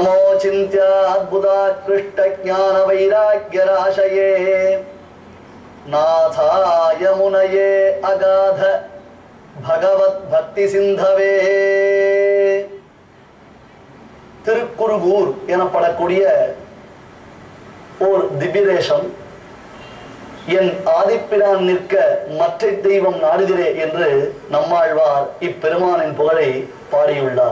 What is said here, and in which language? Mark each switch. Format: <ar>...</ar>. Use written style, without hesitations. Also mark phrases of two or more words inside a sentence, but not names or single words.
<sa>चिन्त्य अद्भुताकृष्ट ज्ञान वैराग्य राशये नाथाय मुनये अगाध भगवत भक्ति सिंधवे</sa> <ta>திருக்குருகூர் எனப்படக்கூடிய ஓர் திவ்ய தேசம். என் ஆதிப்பிரான் நிற்க மற்ற தெய்வம் நாடுகிறே என்று நம்மாழ்வார் இப்பெருமானின் புகழை பாடியுள்ளார்.</ta>